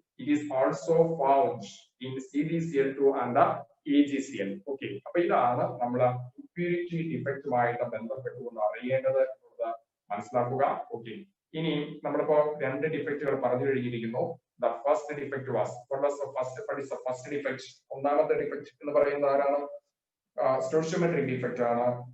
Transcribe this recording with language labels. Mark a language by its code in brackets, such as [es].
[en] It is also found in CdCl2 and AgCl. Okay. [ml] അപ്പൊ ഇതാണ് നമ്മൾ ഇംപ്യൂരിറ്റി ഡിഫക്റ്റുമായിട്ട് ബന്ധപ്പെട്ടുകൊണ്ട് അറിയേണ്ടത്, മനസ്സിലാക്കുക. ഓക്കെ. ഇനി നമ്മളിപ്പോ രണ്ട് ഡിഫക്റ്റുകൾ പറഞ്ഞു കഴിഞ്ഞിരിക്കുന്നു. [en] The first defect was, what was the first defect? [ml] ഒന്നാമത്തെ ഡിഫക്റ്റ് എന്ന് പറയുന്നത് ആരാണ്? സ്റ്റോഷിയോമെട്രിക് ഡിഫക്റ്റ് ആണ്.